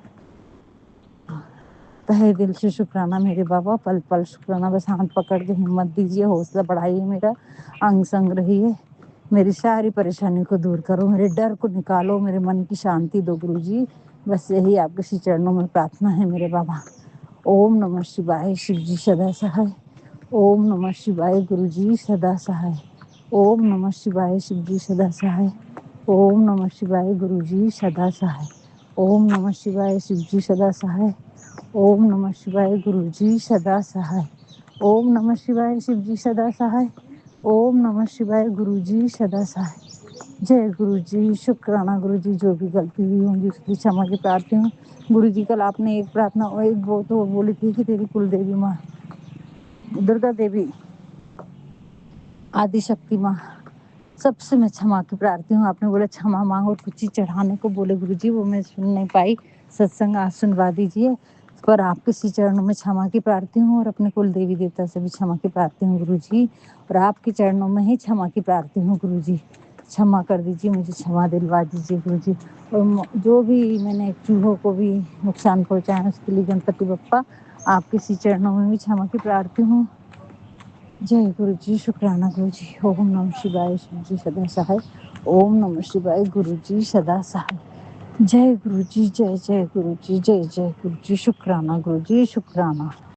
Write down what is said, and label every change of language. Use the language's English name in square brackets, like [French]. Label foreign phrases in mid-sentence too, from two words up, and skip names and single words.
[Hindi] तह दिल से शुकराना मेरे बाबा. पल पल शुकराना. बस हाथ पकड़ के हिम्मत दीजिए. हौसला बढ़ाइए मेरा. अंग संग रहिए. मेरी सारी परेशानी को दूर करो. मेरे डर को निकालो. मेरे मन की शांति दो गुरु जी. बस यही आप के चरणों में प्रार्थना है मेरे बाबा. ओम नमः शिवाय. शिव जी सदा सहाय. ओम नमः शिवाय. गुरु जी सदा सहाय. ओम नमः शिवाय. शिव जी सदा सहाय. ओम नमः शिवाय. गुरु जी सदा सहाय. ओम नमः शिवाय. शिव जी सदा सहाय. ओम नमः शिवाय. गुरु जी सदा सहाय. ओम नमः शिवाय. शिव जी सदा सहाय. ओम नमः शिवाय. गुरु जी सदा सहाय. जय गुरु जी. शुकराना गुरु जी. जो भी गलती हुई होंगी उस की क्षमा की प्रार्थी हूँ. गुरु जी कल आप ने एक प्रार्थना और एक वो तो बोली थी कि तेरी कुल देवी माँ दुर्गा देवी आदि शक्ति माँ सब से मैं क्षमा की प्रार्थी हूँ. आप ने बोला क्षमा माँगो और कुछ चीज़ चढ़ाने को बोले गुरु जी. वो मैं सुन नहीं पाई. सत्संग आज सुनवा दीजिए. पर आप के चरणों में क्षमा की प्रार्थी हूँ और अपने कुल देवी देवता से भी क्षमा की प्रार्थी हूँ गुरु जी. और आप के चरणों में ही क्षमा की प्रार्थी हूँ गुरु जी. क्षमा कर दीजिए, मुझे क्षमा दिलवा दीजिए गुरुजी। और जो भी मैंने चूहों को भी नुकसान पहुंचाया उसके लिए गणपति बप्पा आपके सी चरणों में भी क्षमा की प्रार्थी हूँ। जय गुरु जी, शुक्राना गुरु जी। ओम नमः शिवाय, गुरु जी सदा सहाय। ओम नमः शिवाय, गुरु जी सदा सहाय। जय गुरु जी, जय जय गुरु जी, जय जय गुरु जी, शुक्राना गुरु जी, शुक्राना।